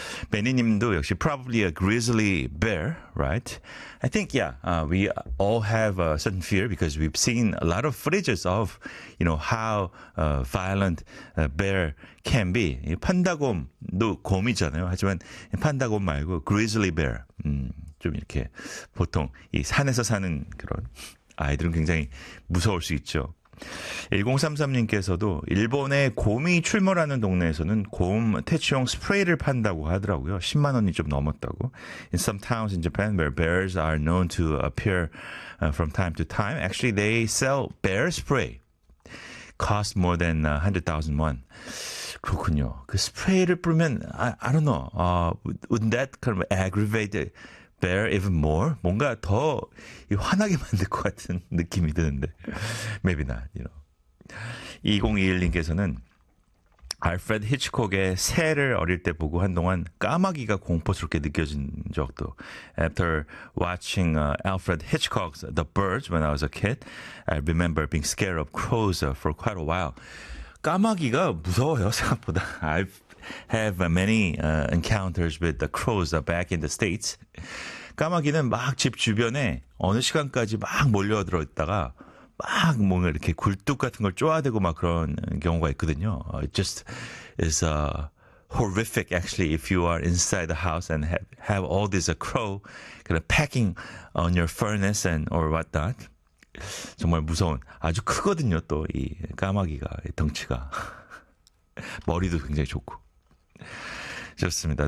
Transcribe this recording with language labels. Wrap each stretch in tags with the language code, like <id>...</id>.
<en>Benny님도 역시 probably a grizzly bear, right? I think, yeah, we all have a certain fear because we've seen a lot of footages of, you know, how violent a bear can be.</en> <ko>판다곰도 곰이잖아요. 하지만 판다곰 말고 grizzly bear. 좀 이렇게 보통 이 산에서 사는 그런 아이들은 굉장히 무서울 수 있죠. 1033님께서도 일본에 곰이 출몰하는 동네에서는 곰 퇴치용 스프레이를 판다고 하더라고요. 10만 원이 좀 넘었다고.</ko> <en>In some towns in Japan where bears are known to appear from time to time, actually they sell bear spray. Cost more than 100,000 won.</en> <ko>그렇군요. 그 스프레이를 뿌리면</ko> <en>I don't know. Would that kind of aggravate it? Bear even more?</en> <ko>뭔가 더 환하게 만들 것 같은 느낌이 드는데.</ko> <en>Maybe not, you know.</en> <ko>2021님께서는 알프레드 히치콕의 새를 어릴 때 보고 한동안 까마귀가 공포스럽게 느껴진 적도.</ko> <en>After watching Alfred Hitchcock's The Birds when I was a kid, I remember being scared of crows for quite a while.</en> <ko>까마귀가 무서워요, 생각보다.</ko> <en>I have many encounters with the crows back in the States.</en> <ko>까마귀는 막 집 주변에 어느 시간까지 막 몰려들어 있다가 막 뭔가 이렇게 굴뚝 같은 걸 쪼아대고 막 그런 경우가 있거든요.</ko> <en>It just is horrific actually if you are inside the house and have all this crow kind of pecking on your furnace and or whatnot.</en> <ko>정말 무서운 아주 크거든요 또 이 까마귀가 이 덩치가 머리도 굉장히 좋고 좋습니다.</ko>